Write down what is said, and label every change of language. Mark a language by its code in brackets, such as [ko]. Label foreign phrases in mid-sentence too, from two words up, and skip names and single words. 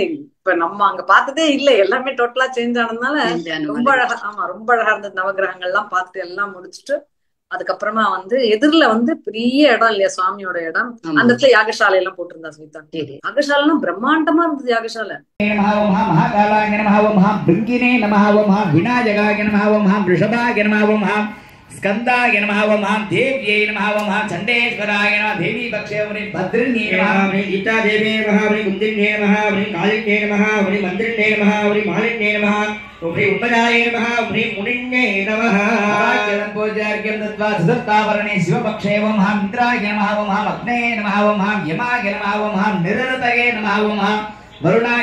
[ta] இப்ப நம்ம அங்க பார்த்ததே இல்லை, எல்லாமே [en] totally change [ta] ஆனதுனால ரொம்ப அழகா. ஆமா ரொம்ப அழகா இருந்தது. நவகிரகங்கள் எல்லாம் பார்த்துட்டு எல்லாம் முடிச்சுட்டு அதுக்கப்புறமா வந்து எதிரில வந்து பெரிய இடம் இல்லையா சுவாமியோட இடம், அந்த இடத்துல யாகசாலை எல்லாம் போட்டிருந்தா சவிதா. யாகசாலைலாம் பிரம்மாண்டமா இருந்தது. யாகசாலை [sa] स्कंदाय नमः ओम हम देव्यै नमः ओम हम चंडेश्वराय नमः देवी पक्षे ओम भद्रन्ये नमः ओम गीता देवी नमः ओम कुंदिन्ये नमः ओम कालिन्ये नमः ओम मंत्रिन्ये नमः ओम मालिन्ये नमः ओम उम्मजाय नमः ओम मुनिन्ये नमः आज्ञं पूजार्घ्यं दत्वा सुदत्तावरणे शिवपक्षे ओम हम मित्राय नमः ओम हम अग्ने नमः ओम हम यमाय नमः ओम हम निरृतये नमः ओम हम वरुणाय